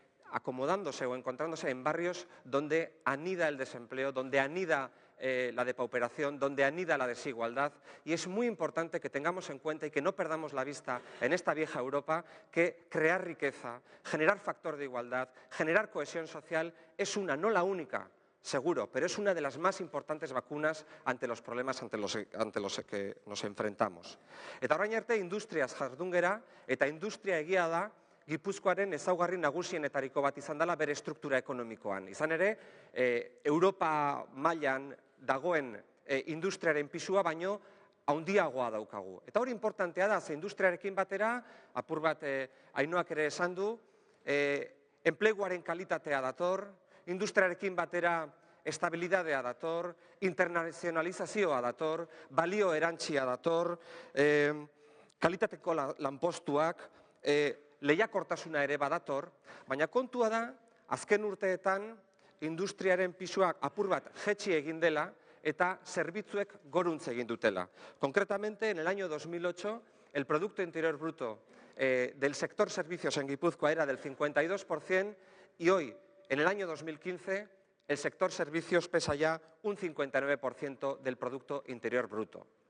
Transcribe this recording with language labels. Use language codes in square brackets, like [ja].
[es] acomodándose o encontrándose en barrios donde anida el desempleo, donde anida la depauperación, donde anida la desigualdad, y es muy importante que tengamos en cuenta y que no perdamos la vista en esta vieja Europa que crear riqueza, generar factor de igualdad, generar cohesión social es una, no la única, seguro, pero es una de las más importantes vacunas ante los problemas ante los que nos enfrentamos. [eu] Eta orain arte industriaz jardun gera, eta industria egia da Gipuzkoaren ezaugarri nagusienetariko bat izan dela bere struktura ekonomikoan. Izan ere, Europa mailan dagoen industriaren pisua baino handiagoa daukagu. Eta hori importantea da, ze industriarekin batera, apur bat Ainoak ere esan du, enpleguaren kalitatea dator, industriarekin batera estabilidadea dator, internazionalizazioa dator, balio erantsia dator, kalitateko lanpostuak, lehiakortasuna ere badator, baina kontua da, azken urteetan industriaren pisuak apur bat jetxi egin dela eta zerbitzuek goruntz egin dutela. [es] Concretamente, en el año 2008, el Producto Interior Bruto del sector servicios en Guipúzcoa era del 52% y hoy, en el año 2015, el sector servicios pesa ya un 59% del Producto Interior Bruto.